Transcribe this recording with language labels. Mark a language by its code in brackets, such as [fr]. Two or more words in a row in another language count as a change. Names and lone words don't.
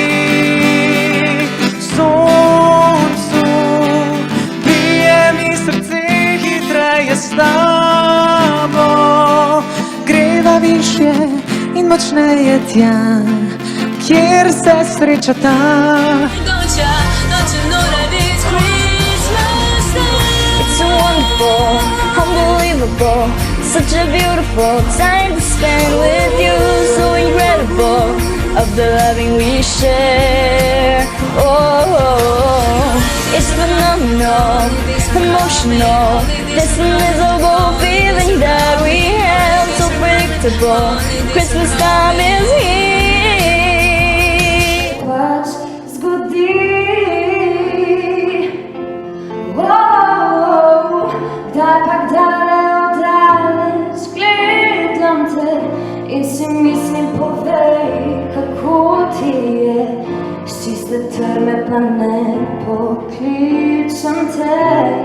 [sl] Soncu bije mi srce hitreje s tabo, greva višje in močneje tja, kjer se srečata. [en] Don't you know that it's Christmas time? It's so wonderful, unbelievable, such a beautiful time to spend with you. So incredible of the loving we share. Oh, it's phenomenal, emotional, this miserable feeling that we have. So predictable, Christmas time is here. [sl] In si mislim, povej, kako ti je, s čiste trme pa ne pokličem te.